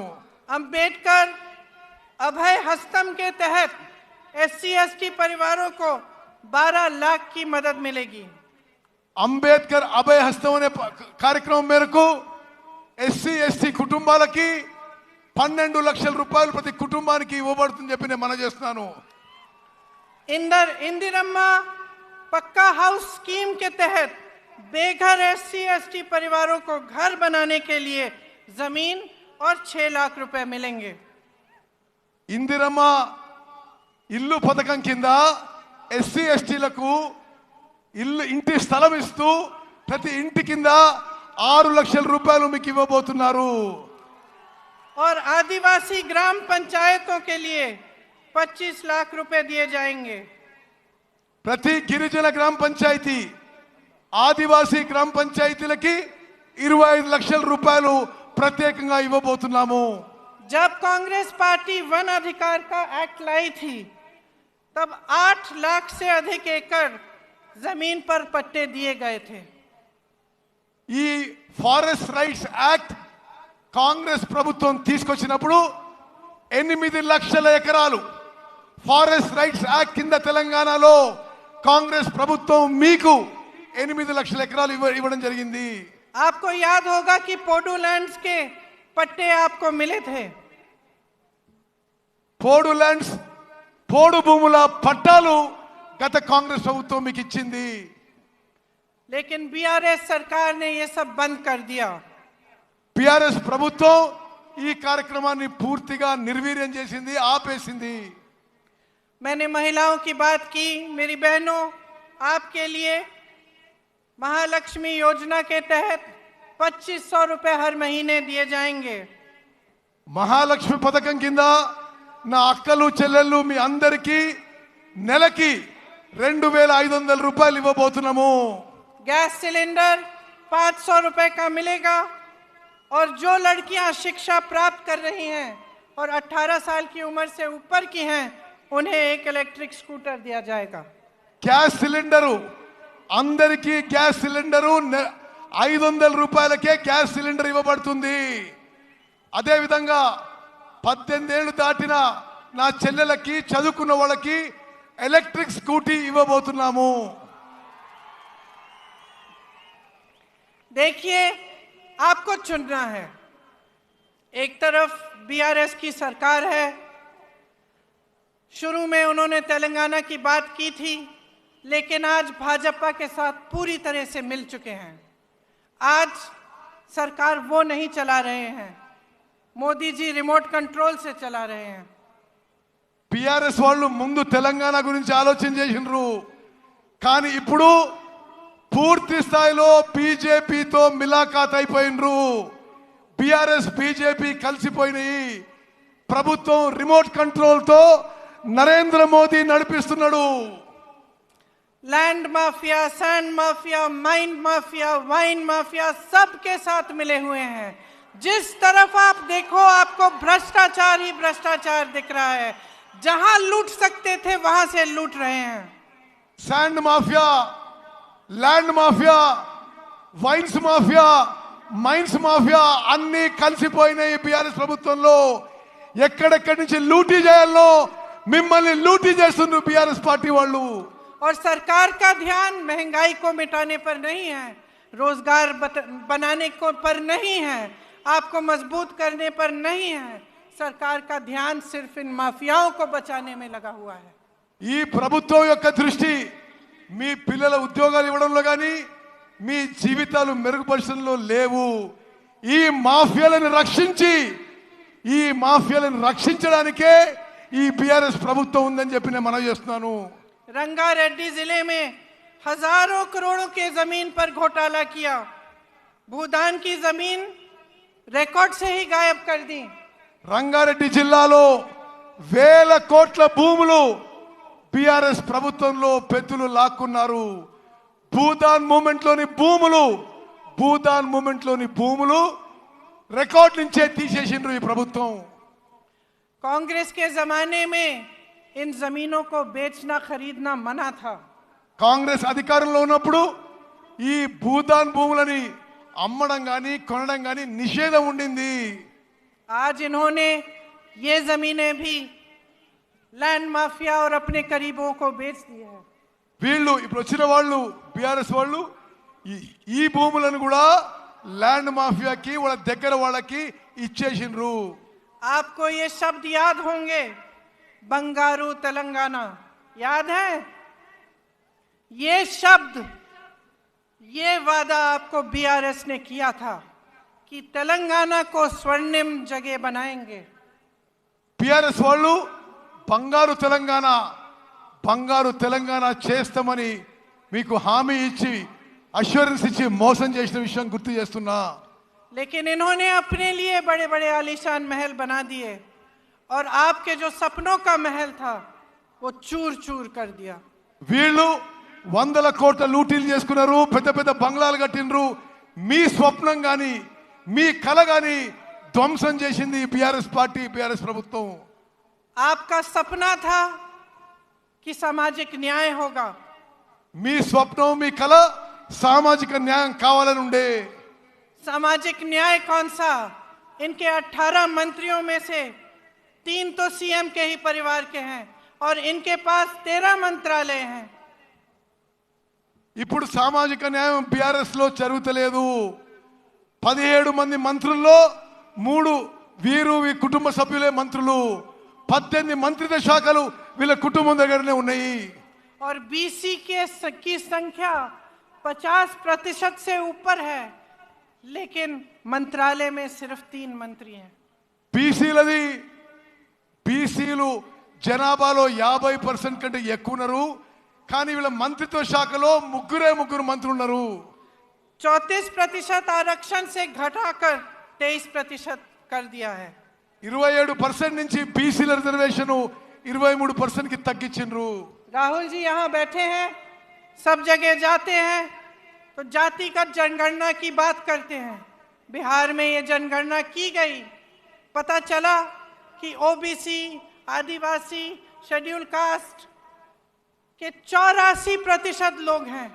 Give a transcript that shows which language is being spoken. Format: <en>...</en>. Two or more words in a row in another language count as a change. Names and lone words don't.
<hi>अंबेडकर अभय हस्तम के तहत एससी एसटी परिवारों को 12 लाख की मदद मिलेगी.</hi> <te>అంబేద్కర్ అభయ హస్తం అనే కార్యక్రమం మేరకు ఎస్సీ ఎస్టీ కుటుంబాలకి 12 లక్షల రూపాయలు ప్రతి కుటుంబానికి ఇవ్వబడుతుందని చెప్పి నేను మనవి చేస్తున్నాను.</te> <hi>इंदिरम्मा पक्का</hi> <en>house scheme</en> <hi>के तहत बेघर एससी एसटी परिवारों को घर बनाने के लिए जमीन और 6 लाख रुपए मिलेंगे.</hi> <te>ఇందిరమ్మ ఇల్లు పథకం కింద ఎస్సీ ఎస్టీలకు ఇంటి స్థలం ఇస్తూ ప్రతి ఇంటి కింద 6 లక్షల రూపాయలు మీకు ఇవ్వబోతున్నారు.</te> <hi>और आदिवासी ग्राम पंचायतों के लिए 25 लाख रुपए दिए जाएंगे.</hi> <te>ప్రతి గిరిజన గ్రామ పంచాయతీ ఆదివాసీ గ్రామ పంచాయతీలకి 25 లక్షల రూపాయలు ప్రత్యేకంగా ఇవ్వబోతున్నాము.</te> <hi>जब कांग्रेस पार्टी वन अधिकार का एक्ट लाई थी तब 8 लाख से अधिक एकड़ जमीन पर पट्टे दिए गए थे.</hi> <te>ఈ</te> <en>forest rights act</en> <te>కాంగ్రెస్ ప్రభుత్వం తీసుకొచ్చినప్పుడు 8 లక్షల ఎకరాలు</te> <en>forest rights act</en> <te>కింద తెలంగాణలో కాంగ్రెస్ ప్రభుత్వం మీకు 8 లక్షల ఎకరాలు ఇవ్వడం జరిగింది.</te> <hi>आपको याद होगा कि पोडू लैंड्स के पट्टे आपको मिले थे.</hi> <te>పోడు ల్యాండ్స్ పోడు భూముల పట్టాలు గత కాంగ్రెస్ ప్రభుత్వం మీకు ఇచ్చింది.</te> <hi>लेकिन बीआरएस सरकार ने ये सब बंद कर दिया.</hi> <te>బీఆర్ఎస్ ప్రభుత్వం ఈ కార్యక్రమాన్ని పూర్తిగా నిర్వీర్యం చేసింది, ఆపేసింది.</te> <hi>मैंने महिलाओं की बात की। मेरी बहनों, आपके लिए महालक्ष्मी योजना के तहत 2500 रुपए हर महीने दिए जाएंगे।</hi> <te>మహాలక్ష్మి పథకం కింద నా అక్కలు చెల్లెళ్ళు మీ అందరికీ నెలకి 2500 రూపాయలు ఇవ్వబోతున్నాము.</te> <en>gas cylinder</en> <hi>500 रुपए का मिलेगा और जो लड़कियां शिक्षा प्राप्त कर रही हैं और 18 साल की उम्र से ऊपर की हैं उन्हें एक</hi> <en>electric scooter</en> <hi>दिया जाएगा।</hi> <en>gas cylinder</en> <te>అందరికీ</te> <en>gas cylinder</en> <te>500 రూపాయలకే</te> <en>gas cylinder</en> <te>ఇవ్వబడుతుంది. అదే విధంగా 18 ఏళ్ళు దాటిన నా చెల్లెలకి చదువుకున్న వాళ్ళకి</te> <en>electric scooty</en> <te>ఇవ్వబోతున్నాము.</te> <hi>देखिए, आपको चुनना है। एक तरफ बीआरएस की सरकार है। शुरू में उन्होंने तेलंगाना की बात की थी, लेकिन आज भाजपा के साथ पूरी तरह से मिल चुके हैं। आज सरकार वो नहीं चला रहे हैं, मोदी जी</hi> <en>remote control</en> <hi>से चला रहे हैं।</hi> <te>బీఆర్ఎస్ వాళ్ళు ముందు తెలంగాణ గురించి ఆలోచన చేసినారు, కానీ ఇప్పుడు పూర్తి స్థాయిలో బీజేపీతో మిలాఖాత్ అయిపోయినరు. బీఆర్ఎస్ బీజేపీ కలిసిపోయినాయి. ప్రభుత్వం</te> <en>remote controlతో</en> <te>నరేంద్ర మోదీ నడిపిస్తున్నాడు.</te> <en>land mafia, sand mafia, mine mafia, wine mafia</en> <hi>सबके साथ मिले हुए हैं। जिस तरफ आप देखो आपको भ्रष्टाचार ही भ्रष्टाचार दिख रहा है। जहां लूट सकते थे वहां से लूट रहे हैं।</hi> <en>sand mafia, land mafia, wines mafia, mines mafia</en> <te>అన్ని కలిసిపోయినాయి బీఆర్ఎస్ ప్రభుత్వంలో. ఎక్కడెక్కడి నుంచి లూటీ చేయాలో మిమ్మల్ని లూటీ చేస్తున్నారు బీఆర్ఎస్ పార్టీ వాళ్ళు.</te> <hi>और सरकार का ध्यान महंगाई को मिटाने पर नहीं है, रोजगार बनाने को पर नहीं है, आपको मजबूत करने पर नहीं है। सरकार का ध्यान सिर्फ इन माफियाओं को बचाने में लगा हुआ है।</hi> <te>ఈ ప్రభుత్వం యొక్క దృష్టి మీ పిల్లల ఉద్యోగాలు ఇవ్వడంలో కానీ మీ జీవితాలు మెరుగుపరచడంలో లేవు. ఈ మాఫియాలను రక్షించడానికే ఈ బీఆర్ఎస్ ప్రభుత్వం ఉందని చెప్పి నేను మనవి చేస్తున్నాను.</te> <hi>रंगारेड्डी जिले में हजारों करोड़ों के जमीन पर घोटाला किया। भूदान की जमीन रिकॉर्ड से ही गायब कर दी।</hi> <te>రంగారెడ్డి జిల్లాలో వేల కోట్ల భూములు బీఆర్ఎస్ ప్రభుత్వంలో పెద్దలు లాక్కున్నారు. భూదాన్ మూమెంట్లోని భూములు రికార్డ్ నుంచే తీసేసిండ్రు ఈ ప్రభుత్వం.</te> <hi>कांग्रेस के जमाने में इन जमीनों को बेचना खरीदना मना था।</hi> <te>కాంగ్రెస్ అధికారంలో ఉన్నప్పుడు ఈ భూదాన్ భూములని అమ్మడం కానీ కొనడం కానీ నిషేధం ఉండింది.</te> <hi>आज इन्होंने ये जमीनें भी</hi> <en>land mafia</en> <hi>और अपने करीबों को बेच दिया है।</hi> <te>వీళ్ళు ఇప్పుడు వచ్చిన వాళ్ళు బీఆర్ఎస్ వాళ్ళు ఈ భూములను కూడా</te> <en>land mafiaకి</en> <te>వాళ్ళ దగ్గర వాళ్ళకి ఇచ్చేసిండ్రు.</te> <hi>आपको ये शब्द याद होंगे, बंगारू तेलंगाना याद है? ये शब्द, ये वादा आपको बीआरएस ने किया था कि तेलंगाना को स्वर्णिम जगह बनाएंगे।</hi> <te>బీఆర్ఎస్ వాళ్ళు బంగారు తెలంగాణ చేస్తామని మీకు హామీ ఇచ్చి అష్యూరెన్స్ ఇచ్చి మోసం చేసిన విషయం గుర్తు చేస్తున్నా.</te> <hi>लेकिन इन्होंने अपने लिए बड़े बड़े आलीशान महल बना दिए और आपके जो सपनों का महल था वो चूर चूर कर दिया।</hi> <te>వీళ్ళు 100 కోట్ల లూటీలు చేసుకున్నారు, పెద్ద పెద్ద బంగ్లాలు కట్టినరు. మీ స్వప్నం కానీ మీ కల కానీ ధ్వంసం చేసింది బీఆర్ఎస్ పార్టీ, బీఆర్ఎస్ ప్రభుత్వం.</te> <hi>आपका सपना था कि सामाजिक न्याय होगा।</hi> <te>మీ స్వప్నం మీ కల సామాజిక న్యాయం కావాలని ఉండే.</te> <hi>सामाजिक न्याय कौन सा? इनके 18 मंत्रियों में से 3 तो सीएम के ही परिवार के हैं और इनके पास 13 मंत्रालय हैं।</hi> <te>ఇప్పుడు సామాజిక న్యాయం బీఆర్ఎస్ లో జరుగుతలేదు. 17 మంది మంత్రుల్లో 3 వీరు కుటుంబ సభ్యులే మంత్రులు. 18 మంత్రిత్వ శాఖలు వీళ్ళ కుటుంబం దగ్గరనే ఉన్నాయి.</te> <hi>और बीसी की संख्या 50% से ऊपर है। लेकिन मंत्रालय में सिर्फ 3 मंत्री हैं।</hi> <te>బీసీలది బీసీలు జనాభాలో 50% కంటే ఎక్కువ ఉన్నారు, కానీ వీళ్ళ మంత్రిత్వ శాఖలో ముగ్గురు మంత్రులు ఉన్నారు.</te> <hi>34% आरक्षण से घटाकर 23% कर दिया है।</hi> <te>27% నుంచి బీసీల రిజర్వేషన్ 23% కి తగ్గించిండ్రు.</te> <hi>राहुल जी यहाँ बैठे हैं, सब जगह जाते हैं तो जातिगत जनगणना की बात करते हैं। बिहार में ये जनगणना की गई, पता चला कि ओबीसी, आदिवासी,</hi> <en>schedule caste</en> <hi>के 84% लोग हैं।</hi>